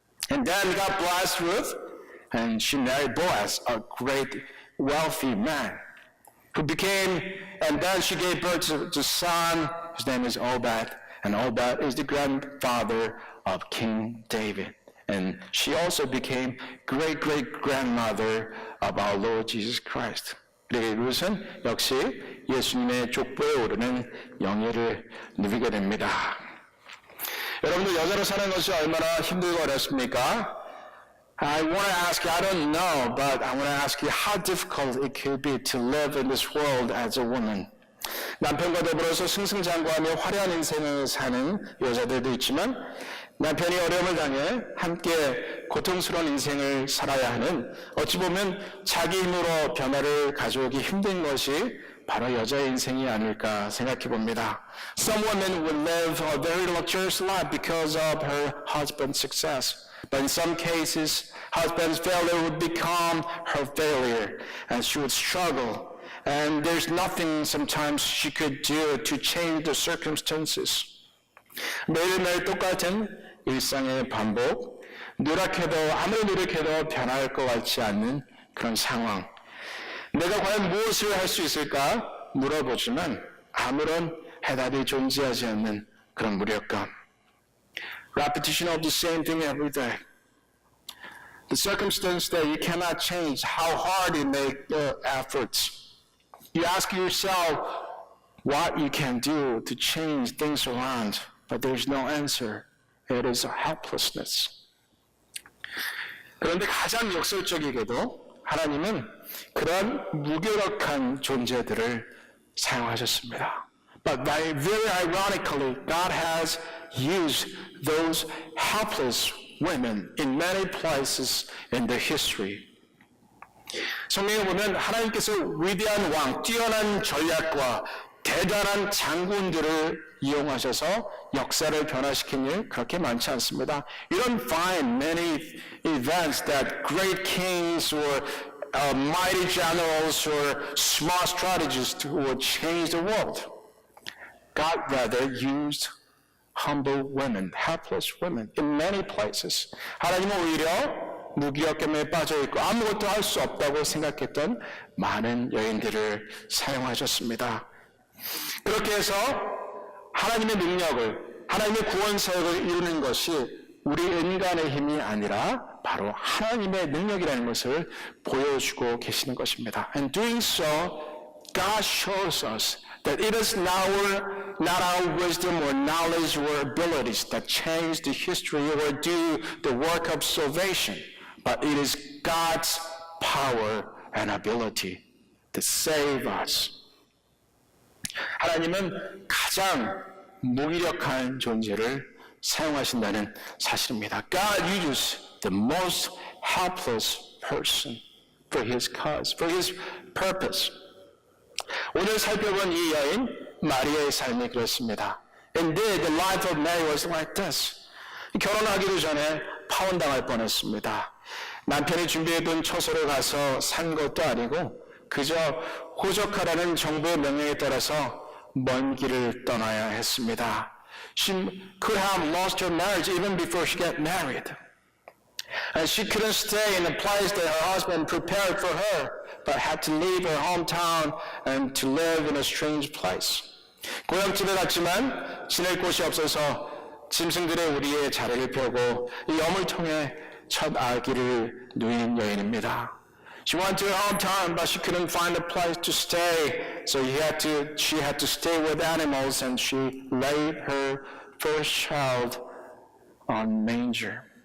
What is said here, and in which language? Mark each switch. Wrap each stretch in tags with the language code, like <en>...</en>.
<en>And then God blessed Ruth, and she married Boaz, a great wealthy man, who became, and then she gave birth to a son, his name is Obed, and Obed is the grandfather of King David. And she also became great-great-grandmother of our Lord Jesus Christ.</en> <ko>그리고 룻은 역시 예수님의 족보에 오르는 영예를 누리게 됩니다. 여러분들 여자로 사는 것이 얼마나 힘들고 어렵습니까?</ko> <en>I want to ask you, I don't know, but I want to ask you how difficult it could be to live in this world as a woman.</en> <ko>남편과 더불어서 승승장구하며 화려한 인생을 사는 여자들도 있지만 남편이 어려움을 당해 함께 고통스러운 인생을 살아야 하는 어찌 보면 자기 힘으로 변화를 가져오기 힘든 것이 바로 여자의 인생이 아닐까 생각해 봅니다.</ko> <en>Some women would live a very luxurious life because of her husband's success. But in some cases, husband's failure would become her failure and she would struggle. And there's nothing sometimes she could do to change the circumstances.</en> <ko>매일매일 똑같은 일상의 반복, 아무리 노력해도 변할 것 같지 않는 그런 상황. 내가 과연 무엇을 할 수 있을까 물어보지만 아무런 해답이 존재하지 않는 그런 무력감.</ko> <en>Repetition of the same thing every day. The circumstance that you cannot change, how hard you make the efforts. You ask yourself what you can do to change things around, but there's no answer. It is a helplessness.</en> <ko>그런데 가장 역설적이게도 하나님은 그런 무기력한 존재들을 사용하셨습니다.</ko> <en>But very ironically, God has used those helpless women in many places in the history.</en> <ko>성경에 보면 하나님께서 위대한 왕, 뛰어난 전략과 대단한 장군들을 이용하셔서 역사를 변화시킨 일 그렇게 많지 않습니다.</ko> <en>You don't find many events that great kings or mighty generals or smart strategists would change the world. God rather used humble women, helpless women in many places.</en> <ko>하나님은 오히려 무기력감에 빠져있고 아무것도 할 수 없다고 생각했던 많은 여인들을 사용하셨습니다. 그렇게 해서 하나님의 능력을, 하나님의 구원 사역을 이루는 것이 우리 인간의 힘이 아니라 바로 하나님의 능력이라는 것을 보여주고 계시는 것입니다.</ko> <en>And doing so, God shows us that it is not our wisdom or knowledge or abilities that change the history or do the work of salvation, but it is God's power and ability to save us.</en> <ko>하나님은 가장 무기력한 존재를 사용하신다는 사실입니다.</ko> <en>God uses the most helpless person for His cause, for His purpose.</en> <ko>오늘 살펴본 이 여인 마리아의 삶이 그렇습니다.</ko> <en>Indeed, the life of Mary was like this.</en> <ko>결혼하기도 전에 파혼당할 뻔했습니다. 남편이 준비해둔 처소를 가서 산 것도 아니고 그저 호적하라는 정부의 명령에 따라서 먼 길을 떠나야 했습니다.</ko> <en>She could have lost her marriage even before she got married. And she couldn't stay in a place that her husband prepared for her, but had to leave her hometown and to live in a strange place.</en> <ko>고향집에 갔지만 지낼 곳이 없어서 짐승들의 우리의 자리를 펴고 이 염을 통해 첫 아기를 누인 여인입니다.</ko> <en>She went to her hometown, but she couldn't find a place to stay, so she had to stay with animals, and she laid her first child on manger.</en>